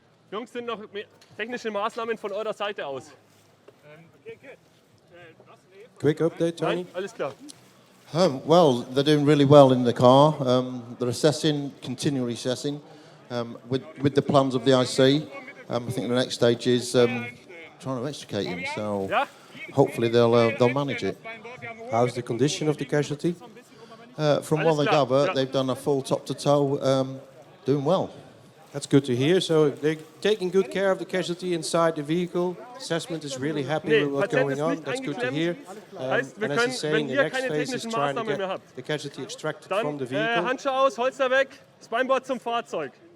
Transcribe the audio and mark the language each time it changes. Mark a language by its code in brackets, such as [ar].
[de] Jungs, sind noch technische Maßnahmen von eurer Seite aus? [en] Quick update, Tony. [de] Nein? Alles klar. [en] Well, they're doing really well in the car. They're assessing, continually assessing, with the plans of the IC. I think the next stage is trying to extricate him. So hopefully they'll manage it. How's the condition of the casualty? From what I gather, they've done a full top to toe, doing well. That's good to hear. So they're taking good care of the casualty inside the vehicle. Assessment is really happy with what's going on. That's good to hear. And as he's saying, the next phase is trying to get the casualty extracted from the vehicle. [de] Handschuhe aus, Holster weg, Spineboard zum Fahrzeug.